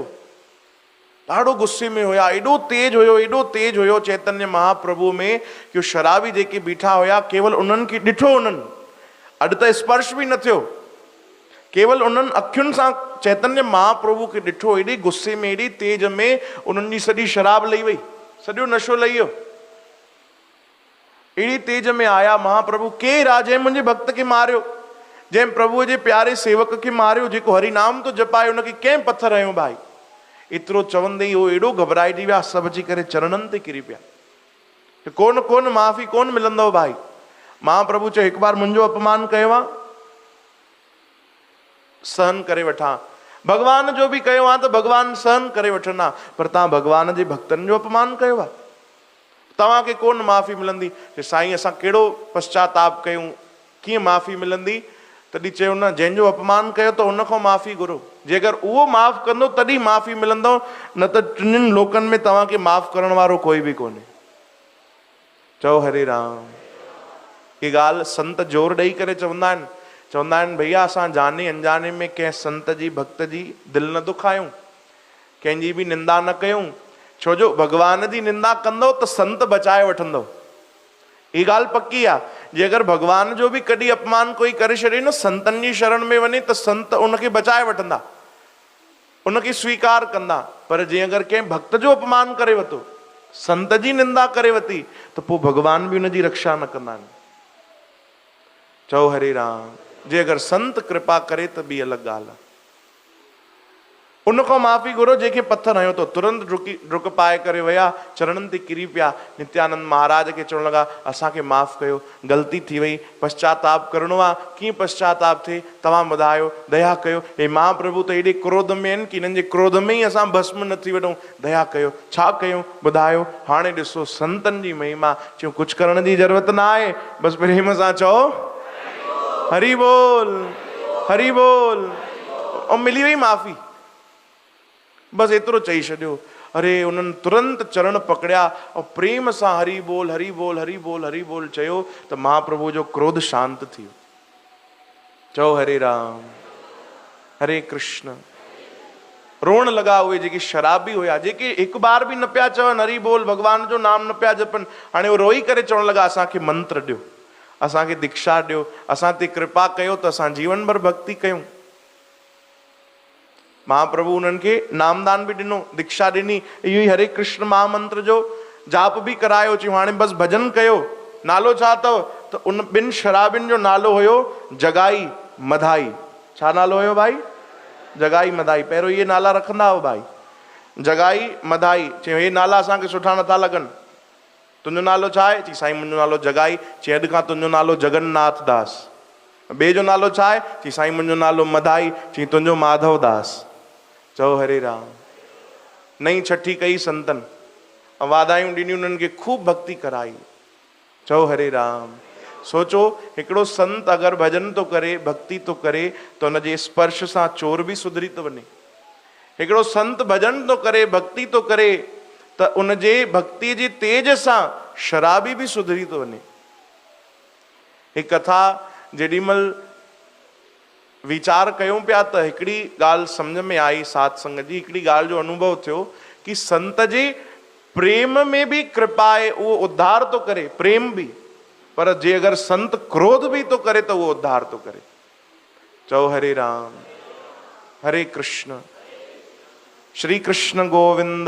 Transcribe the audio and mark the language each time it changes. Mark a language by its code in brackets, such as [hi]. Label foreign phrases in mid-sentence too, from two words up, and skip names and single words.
[sd] ॾाढो गुस्से में हुया, एॾो तेज हुयो चैतन्य महाप्रभु में कि शराबी जेके बीठा हुया केवल उन्हनि खे ॾिठो, उन्हनि अॼु त स्पर्श बि न थियो, केवल उन्हनि अखियुनि सां चैतन्य महाप्रभु खे ॾिठो। एॾे गुस्से में, एॾी तेज में उन्हनि जी सॼी शराब लही वई, सॼो नशो लही वियो। एड़ी तेज में आया महाप्रभु, केरु आहे जंहिं मुंहिंजे भक्त खे मारियो, जंहिं प्रभुअ जे प्यारे सेवक खे मारियो, जेको हरि नाम तो जपायो, उनखे कंहिं पत्थर हयो भाई? एतिरो चवंदे ई उहो एॾो घबराइजी विया, सभु अची करे चरणनि ते किरी पिया। कोन माफ़ी कोन मिलंदव भाई। महाप्रभु चयो हिकु बार मुंहिंजो अपमान कयो आहे, सहन करे वठां। भगवान जो बि कयो आहे त भगवान सहन करे वठंदा, पर तव्हां भगवान जे भक्तनि जो अपमान कयो आहे, तव्हांखे कोन माफ़ी मिलंदी। साईं असां कहिड़ो पश्चाताप कयूं, कीअं माफ़ी मिलंदी? तॾहिं चयो न, जंहिंजो अपमान कयो त उन खां माफ़ी घुरो, जे अगरि उहो माफ़ कंदो तॾहिं माफ़ी मिलंदव, न त टिनिनि लोकनि में तव्हांखे माफ़ करण वारो कोई बि कोन्हे। चओ हरे राम। ये ॻाल्हि संत जोर ॾेई करे चवंदा आहिनि भैया असां जाने अनजाने में कंहिं संत जी भक्त जी दिलि न दुखायूं, कंहिंजी बि निंदा न कयूं, छो जो भगवान जी निंदा कंदो त संत बचाए वठंदो। ये ॻाल्हि पक्की आहे, जे अगरि भगवान जो बि कॾहिं अपमान कोई करे छॾे न, संतनि जी शरण में वञे त संत उनखे बचाए वठंदा, उनखे स्वीकार कंदा। पर जे अगरि कंहिं भक्त जो अपमान करे वरितो, संत जी निंदा करे वरिती, त पोइ भगवान बि उनजी रक्षा न कंदा आहिनि। चओ हरे राम। जे अगरि संत कृपा करे त ॿी अलॻि ॻाल्हि आहे, उन खां माफ़ी घुरो जंहिंखे पत्थर हयो तो। तुरंत डुक पाए करे विया, चरणनि ते किरी पिया, नित्यानंद महाराज खे चवण लॻा असांखे माफ़ कयो, ग़लती थी वई, पश्चाताप करिणो आहे। कीअं पश्चाताप थिए तव्हां ॿुधायो, दया कयो। हे महाप्रभु त एॾे क्रोध में आहिनि कि हिननि जे क्रोध में ई असां भस्म न थी वञूं, दया कयो। छा कयूं ॿुधायो? हाणे ॾिसो संतनि जी महिमा, चयूं कुझु करण जी ज़रूरत न आहे, बसि प्रेम सां चओ हरि बोल हरि बोल, ऐं मिली वई माफ़ी। बस एतिरो चई छॾियो। अरे उन्हनि तुरंत चरण पकड़िया और प्रेम सां हरि बोल हरि बोल हरि बोल हरि बोल चयो त महाप्रभु जो क्रोध शांत थी वियो। चओ हरे राम हरे कृष्ण। रोअण लॻा उहे जेके शराबी हुया, जेके हिकु बार बि न पिया चवनि हरि बोल, भगवान जो नाम न पिया जपनि। हाणे उहे रोई करे चवण लॻा असांखे मंत्र ॾियो, असांखे दीक्षा ॾियो, असां ते कृपा कयो त असां जीवन भर भक्ति कयूं। महाप्रभु उन्हनि खे नामदान बि ॾिनो, दीक्षा ॾिनी। इहो ई हरे कृष्ण महामंत्र जो जाप बि करायो, चई हाणे बसि भॼन कयो। नालो छा अथव? त उन ॿिनि शराबियुनि जो नालो हुयो जगाई मधाई। छा नालो हुयो भाई? जगाई मधाई। पहिरियों इहे नाला रखंदा हुआ भाई, जगाई मधाई। चई हे नाला असांखे सुठा नथा लॻनि। तुंहिंजो नालो छा आहे? चई साईं मुंहिंजो नालो जगाई। चई अॼु खां तुंहिंजो नालो जगन्नाथ दास। ॿिए जो नालो छा आहे? चई साईं मुंहिंजो नालो मधाई। चई तुंहिंजो माधव दास। चओ हरे राम। नई छठी कई संतन, वाधायूं ॾिनियूं, उन्हनि खे खूब भक्ति कराई। चओ हरे राम। सोचो हिकिड़ो संत अगरि भॼन तो करे, भक्ति तो करे, त हुनजे स्पर्श सां चोर बि सुधरी थो वञे। हिकिड़ो संत भॼन तो करे, भक्ति तो करे, त उनजे भक्ति जे तेज सां शराबी बि सुधरी थो वञे। हिकु कथा जेॾीमहिल वीचार कयूं पिया त हिकिड़ी ॻाल्हि सम्झ में आई साध संगत जी। हिकिड़ी ॻाल्हि जो अनुभव थियो कि संत जे प्रेम में भी कृपा आहे, उहो उद्धार तो करे, प्रेम भी। पर जे अगर संत क्रोध भी तो करे तो वो उद्धार तो करे। चओ हरे राम। हरे कृष्ण। श्री कृष्ण गोविंद।